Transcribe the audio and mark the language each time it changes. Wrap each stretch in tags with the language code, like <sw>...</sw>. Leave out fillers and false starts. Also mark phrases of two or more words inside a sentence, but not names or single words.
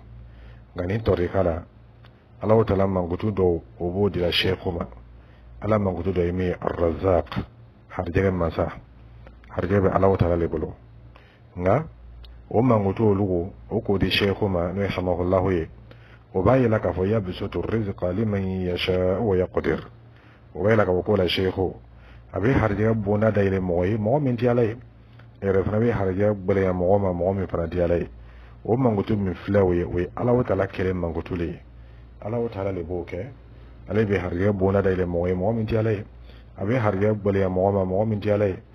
<bm>Nka nin tɔrika la, Alahu Taala mankutu dɔw o b'o dira sheikhu ma. Ala mankutu dɔ ye min ye Ar-Razzaq, harijɛgɛ masa. Harijɛgɛ bɛ Alahu Taala le bolo. Nka o mankutu olu o k'o di sheikhu ma, n'o ye hamahullahu ye. O b'a yela k'a fɔ</bm> <ar>يبسط الرزق لمن يشاء ويقدر.</ar> <bm>O b'a yela k'a fɔ ko la sheikhu a bɛ harijɛgɛ bonda dayɛlɛ mɔgɔ ye, mɔgɔ min tɛ Ala ye. Yɛrɛ fana bɛ harijɛgɛ gbɛlɛya mɔgɔ ma, mɔgɔ min fana tɛ Ala ye. O mankutu min filɛ o ye Alahu Taala kelen mankutu le ye. Alahu Taala le b'o kɛ. Ale bɛ harijɛgɛ bonda dayɛlɛ mɔgɔ ye, mɔgɔ min tɛ Ala ye. A bɛ harijɛgɛ gbɛlɛya mɔgɔ ma, mɔgɔ min tɛ Ala ye.</bm>